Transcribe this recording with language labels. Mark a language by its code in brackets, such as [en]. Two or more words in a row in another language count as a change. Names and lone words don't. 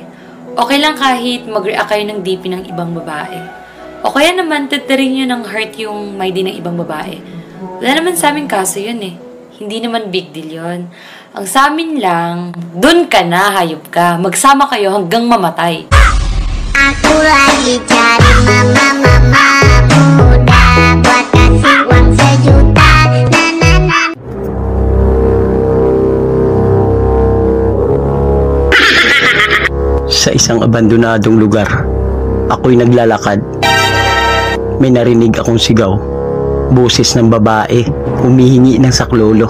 [tl] Okay lang kahit mag-react kayo ng DP ng ibang babae. O kaya naman, tataring nyo ng heart yung may din ng ibang babae. Wala naman sa amin kaso yun eh. Hindi naman [en] big deal [tl] yun. Ang sa amin lang, dun ka na, hayop ka. Magsama kayo hanggang mamatay. [id] Aku lagi cari mama muda buat kasih uang 1 juta. [tl] Sa isang abandonadong lugar, ako'y naglalakad. May narinig akong sigaw. Boses ng babae, humihingi ng saklolo.